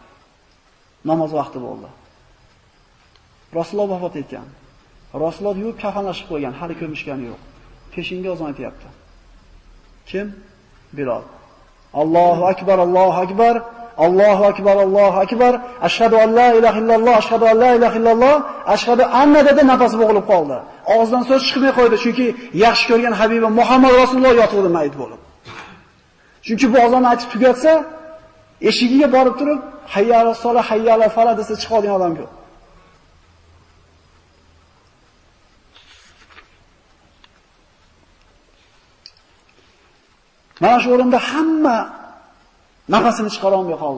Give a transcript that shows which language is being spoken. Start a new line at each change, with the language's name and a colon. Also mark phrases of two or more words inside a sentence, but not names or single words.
Uzbek: Namoz vaqti bo'ldi. Rasululloh vafot etgan. Rasululloh yuvib kafanlashib qo'ygan, hali ko'mishgani yo'q. Peshinga azon aytyapti.
Arabic: Kim? Bilol. الله أكبر الله أكبر الله أكبر الله أكبر أشهد أن لا إله إلا الله أشهد أن لا إله إلا الله أشهد أن
Uzbek: dedi, nafasi bo'g'ilib qoldi. Og'zidan so'z chiqmay qo'ydi, chunki yaxshi ko'rgan Habibim Muhammad Rasululloh yotibdi mayit bo'lib. Chunki bu azonni aytib tugatsa, Eshigiga borib turib,
Arabic: حي على الصلاة حي على الفلاح
Uzbek: desa chiqadigan odam yo'q. Mana shu o'rinda hamma nafasini chiqara olmay qoldi.